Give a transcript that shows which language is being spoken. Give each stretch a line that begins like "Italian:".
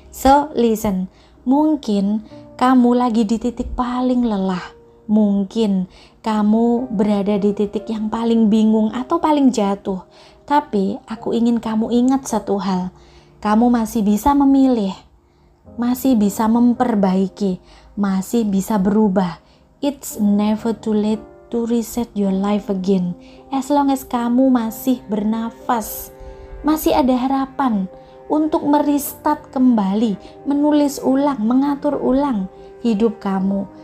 English: So listen,
Indonesian: mungkin kamu lagi di titik paling lelah, mungkin kamu berada di titik yang paling bingung atau paling jatuh. Tapi aku ingin kamu ingat satu hal, kamu masih bisa memilih, masih bisa memperbaiki, masih bisa berubah.
English: It's never too late to reset your life again. As long as
Indonesian: kamu masih bernafas, masih ada harapan untuk merestart kembali, menulis ulang, mengatur ulang hidup kamu.